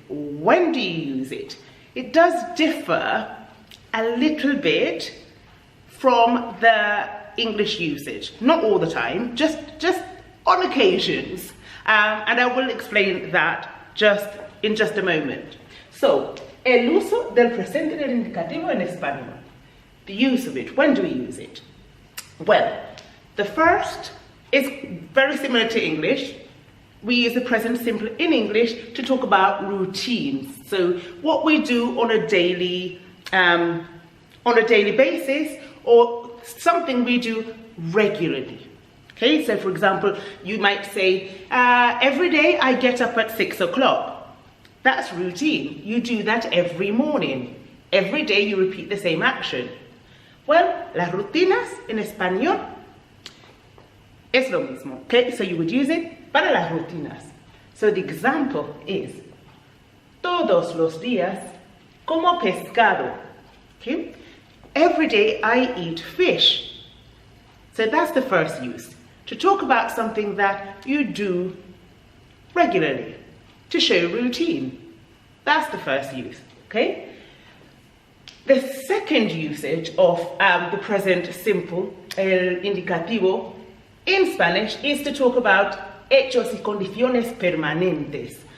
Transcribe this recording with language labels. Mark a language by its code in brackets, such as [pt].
[en] When do you use it? It does differ a little bit from the English usage. Not all the time, just on occasions. And I will explain that in just a moment. [es] So, el uso del presente del indicativo en español. [en] The use of it. When do we use it? Well, the first is very similar to English. We use the present simple in English to talk about routines. So what we do on a daily basis, or something we do regularly. Okay, so for example, you might say, every day I get up at 6 o'clock. That's routine. You do that every morning. Every day you repeat the same action. [es] Well, las rutinas en español es lo mismo. [en] Okay, so you would use it [es] para las rutinas. [en] So the example is, [es] todos los días como pescado. [en] Okay, every day I eat fish. So that's the first use. To talk about something that you do regularly. To show routine. That's the first use. Okay. The second usage of the present simple, [es] el indicativo, [en] in Spanish is to talk about [es] hechos y condiciones permanentes.